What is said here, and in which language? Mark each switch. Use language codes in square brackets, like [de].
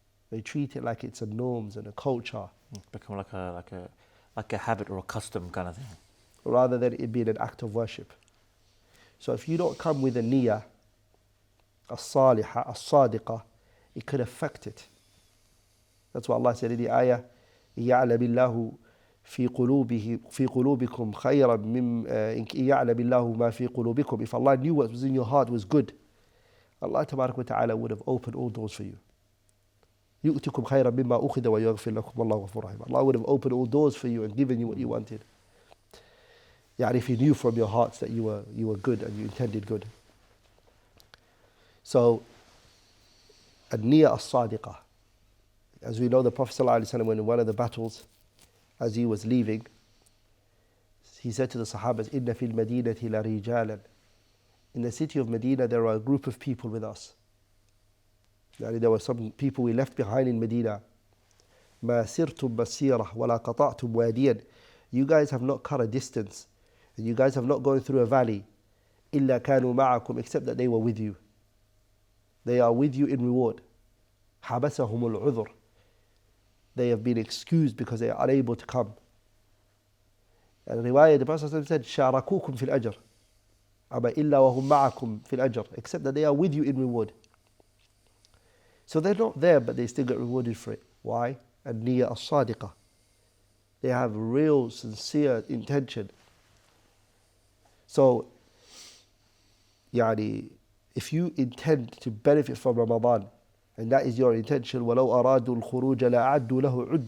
[en] They treat it like it's a norms and a culture. It's become like a habit or a custom kind of thing. Rather than it being an act of worship. So if you don't come with a niyyah, [ar] as-salihah, as-sadiqah, [en] it could affect it. That's what Allah said in the ayah, [ar] يَعْلَمِ اللَّهُ في قلوبكم خيرا من يعلم الله ما في قلوبكم. [en] If Allah knew what was in your heart was good, Allah [ar] تبارك وتعالى [en] would have opened all doors for you. [ar] يؤتكم خيرا مما أخذ ويغفر لكم والله غفور رحيم. [en] Allah would have opened all doors for you and given you what you wanted. يعني if you knew from your hearts that you were good and you intended good. [ar] So, النية الصادقة. [en] As we know, the Prophet ﷺ, when in one of the battles, as he was leaving, he said to the Sahabas, [ar] إِنَّ فِي الْمَدِينَةِ لَرِجَالًا. [en] In the city of Medina, there are a group of people with us. There were some people we left behind in Medina. [ar] مَا سِرْتُمْ مَسِيرَةً وَلَا قَطَعْتُمْ وَادِيًا. [en] You guys have not cut a distance, and you guys have not gone through a valley. [ar] إِلَّا كَانُوا مَعَكُمْ. [en] Except that they were with you. They are with you in reward. [ar] حَبَسَهُمُ الْعُذْرُ. [en] They have been excused because they are unable to come. And in riwayah, the Prophet said, [ar] شَارَكُوكُمْ فِي الْأَجْرِ أَمَا إِلَّا وَهُمْ مَعَكُمْ فِي الْأَجْرِ. [en] Except that they are with you in reward. So they're not there, but they still get rewarded for it. Why? [ar] النية الصادقة. [en] They have real, sincere intention. So, يعني, if you intend to benefit from Ramadan, and that is your intention, [ar] وَلَوْ أَرَادُوا الْخُرُوجَ لَأَعَدُّوا لَهُ عُدَّةً.